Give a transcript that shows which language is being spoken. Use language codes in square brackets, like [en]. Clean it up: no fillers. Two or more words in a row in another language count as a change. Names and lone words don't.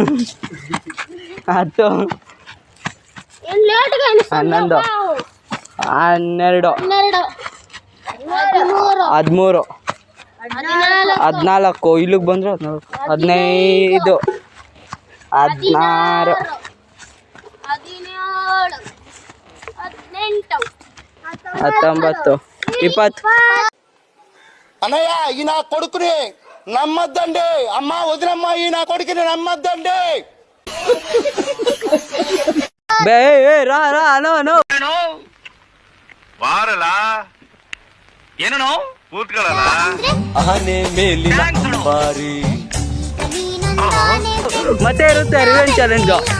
[kn] 10 11 12 13 14 ಇಲ್ಲಿಗೆ ಬಂದ್ರು 15 16 19 20. [te] అన్నయ్య ఈ నా కొడుకుని నమ్మద్దండి, అమ్మ వదినమ్మ ఈ నా కొడుకుని నమ్మద్దండి. ಬೇ ರಾ ರಾ ನೋ ನೋ [kn] ಬಾರಲ್ಲ ಏನೋ ಕೂತ್ಕೊಳ್ಳಲ್ಲ. ಮತ್ತೆ ಇರುತ್ತೆ ರಿವೆಂಜ್ ಚಾಲೆಂಜ್.